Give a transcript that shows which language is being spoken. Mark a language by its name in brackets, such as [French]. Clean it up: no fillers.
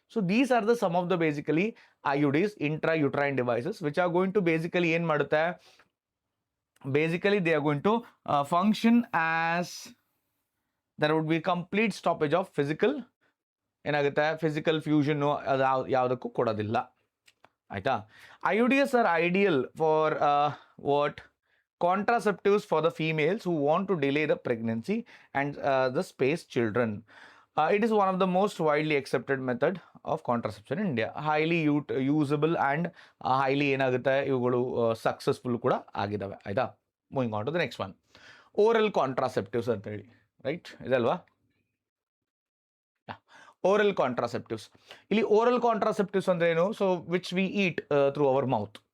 [English] so these are the some of the basically IUDs intra uterine devices which are going to basically ಏನು ಮಾಡುತ್ತೆ, basically they are going to function as there would be complete stoppage of physical [Kannada] ಏನಾಗುತ್ತೆ physical ಫ್ಯೂಷನ್ನು ಅದು ಯಾವುದಕ್ಕೂ ಕೊಡೋದಿಲ್ಲ. ಆಯಿತಾ. [English] IUDs are ideal for what contraceptives for the females who want to delay the pregnancy and the space children. It is one of the most widely accepted method of contraception in India. Highly usable and highly [Kannada] ಏನಾಗುತ್ತೆ ಇವುಗಳು successful ಕೂಡ ಆಗಿದ್ದಾವೆ. ಆಯಿತಾ. [English] Moving on to the next one, oral contraceptives ಅಂತ ಹೇಳಿ, right ಇದಲ್ವಾ. Oral contraceptives, [Kannada] ಇಲ್ಲಿ oral contraceptives ಅಂದ್ರೆ ಏನು, [English] So which we eat through our mouth.